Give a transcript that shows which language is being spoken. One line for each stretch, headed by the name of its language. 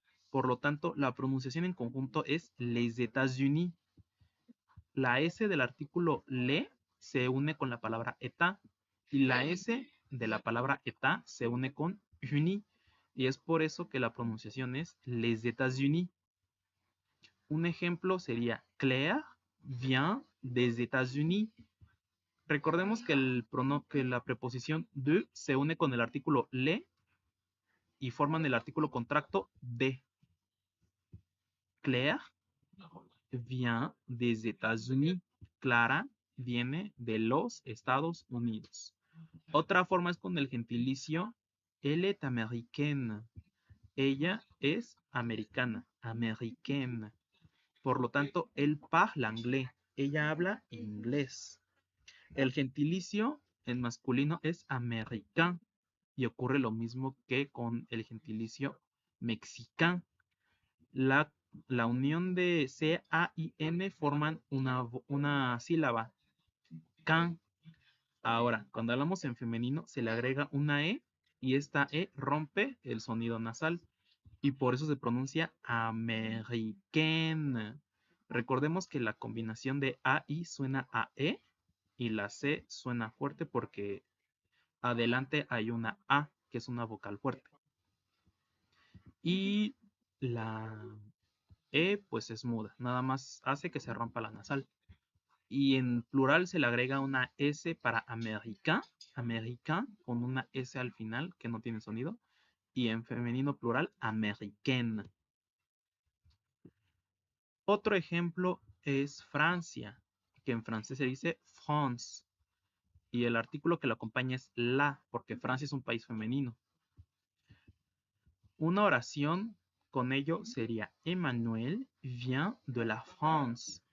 Spanish: Por lo tanto, la pronunciación en conjunto es
French: les États-Unis.
Spanish: La S del artículo le se une con la palabra état y la S de la palabra état se une con uni. Y es por eso que la pronunciación es
French: les États-Unis.
Spanish: Un ejemplo sería
French: Claire vient des États-Unis.
Spanish: Recordemos que la preposición de se une con el artículo le y forman el artículo contracto de.
French: Claire vient des États-Unis. Clara
Spanish: viene de los Estados Unidos. Otra forma es con el gentilicio
French: elle est américaine.
Spanish: Ella es americana, américaine. Por lo tanto,
French: elle parle anglais.
Spanish: Ella habla inglés. El gentilicio en masculino es américain y ocurre lo mismo que con el gentilicio mexicain. La unión de C, A y N forman una sílaba, can. Ahora, cuando hablamos en femenino, se le agrega una E y esta E rompe el sonido nasal y por eso se pronuncia americaine. Recordemos que la combinación de A y suena a E y la C suena fuerte porque adelante hay una A, que es una vocal fuerte. Y la E pues es muda, nada más hace que se rompa la nasal. Y en plural se le agrega una S para américain, américain, con una S al final que no tiene sonido. Y en femenino plural, américaine. Otro ejemplo es Francia, que en francés se dice France. Y el artículo que lo acompaña es la, porque Francia es un país femenino. Una oración con ello sería
French: Emmanuel vient de la France.